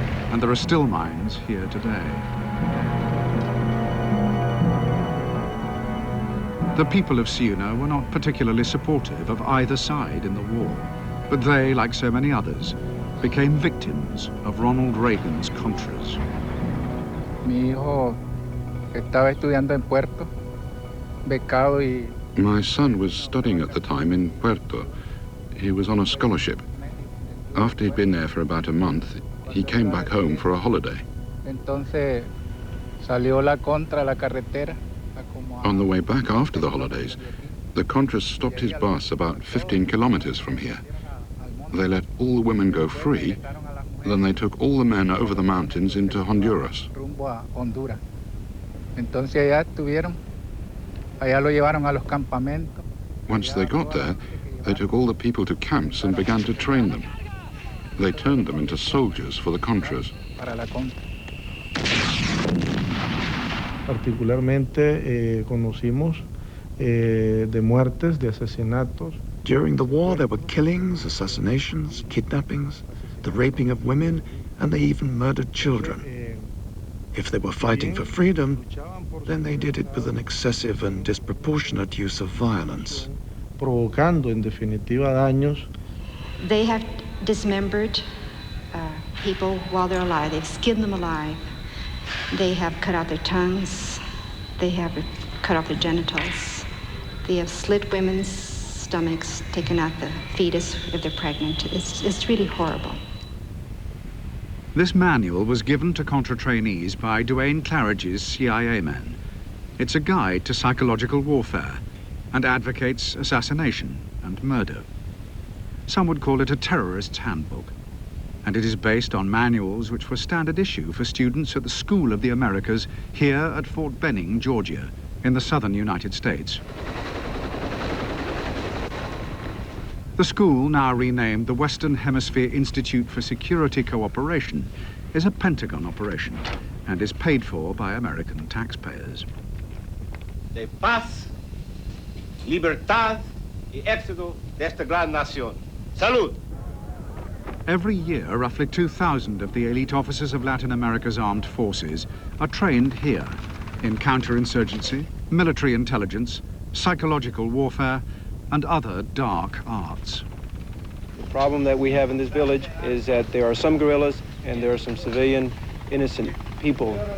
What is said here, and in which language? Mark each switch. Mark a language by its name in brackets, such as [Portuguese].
[English] And there are still mines here today. The people of Ciuna were not particularly supportive of either side in the war, but they, like so many others, became victims of Ronald Reagan's Contras. [Spanish] Mi hijo estaba estudiando en Puerto, becado y... [English] My son was studying at the time in Puerto. He was on a scholarship. After he'd been there for about a month, he came back home for a holiday. [Spanish] Entonces salió la contra la carretera. [English] On the way back after the holidays, the Contras stopped his bus about 15 kilometers from here. They let all the women go free, then they took all the men over the mountains into Honduras. [Spanish] Rumbo a Honduras. Entonces allá estuvieron, allá lo llevaron a los campamentos. [English] Once they got there, they took all the people to camps and began to train them. They turned them into soldiers for the Contras. [Spanish] Para la contra. Particularmente conocimos de muertes, de asesinatos. [English] During the war, there were killings, assassinations, kidnappings, the raping of women, and they even murdered children. If they were fighting for freedom, then they did it with an excessive and disproportionate use of violence. [Spanish] Provocando, en definitiva, daños. [English] They have dismembered people while they're alive. They've skinned them alive. They have cut out their tongues. They have cut off their genitals. They have slit women's stomachs, taken out the fetus if they're pregnant. It's really horrible. This manual was given to Contra trainees by Duane Claridge's CIA men. It's a guide to psychological warfare and advocates assassination and murder. Some would call it a terrorist's handbook. And it is based on manuals which were standard issue for students at the School of the Americas here at Fort Benning, Georgia, in the southern United States. The school, now renamed the Western Hemisphere Institute for Security Cooperation, is a Pentagon operation and is paid for by American taxpayers. [Spanish] De paz, libertad y éxito de esta gran nación. Salud! [English] Every year, roughly 2,000 of the elite officers of Latin America's armed forces are trained here in counterinsurgency, military intelligence, psychological warfare, and other dark arts. The problem that we have in this village is that there are some guerrillas and there are some civilian, innocent people.